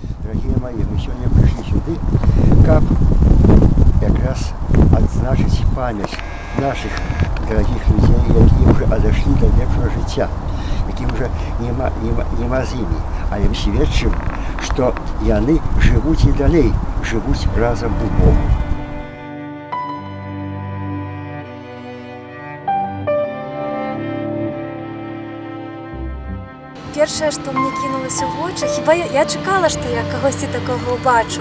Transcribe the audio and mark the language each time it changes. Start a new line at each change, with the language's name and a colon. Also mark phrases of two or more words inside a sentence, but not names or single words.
Russian: дорогие мои, мы сегодня пришли сюда, как
Belarusian: якраз адзначыць памяць наших дорогих людей, які уже отошли до лепшего жыцця, якім уже нема з імі, але мы сведчым, што яны жывуць і далей, жывуць разам у Богу. Першае, што мне кінулася ў вочы, хіба я чакала, што я кагосьці такога ўбачу.